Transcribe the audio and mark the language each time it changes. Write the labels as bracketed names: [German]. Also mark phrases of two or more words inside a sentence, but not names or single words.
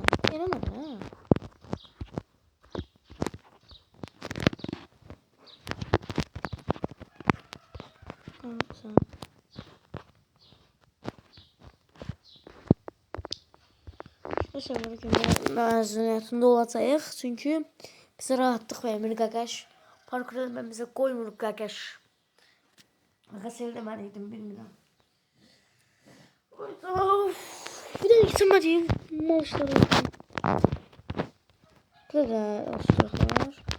[Turkish] Gelemedi ha. Ha, sen. Selamünaleyküm. [Azerbaijani] Məzuniyyətində olacağıq. Çünki bizə rahatlıq vermir qaqaş. Parkur eləməmizə qoymur qaqaş. Qaqaş eləməliydim, bilmirəm. Of. Bir də gitmədiyim maaşları. Burada da oturaqlar.